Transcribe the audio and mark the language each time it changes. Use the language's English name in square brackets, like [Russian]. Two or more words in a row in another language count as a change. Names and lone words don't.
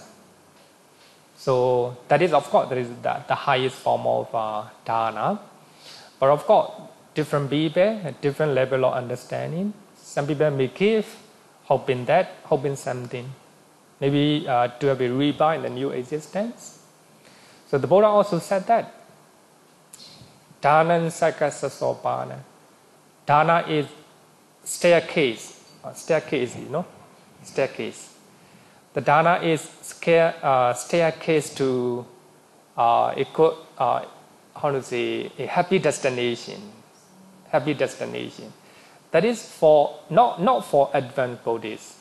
[English] So that is, of course, that is the highest form of dana. But of course, different people have different level of understanding. Some people may give, hoping something, maybe to have a rebirth in the new existence. So the Buddha also said that [Pali] dana sakasasopana. [English] Dana is staircase. Staircase. The dana is staircase to a happy destination. Happy destination. That is for not for advanced Buddhists.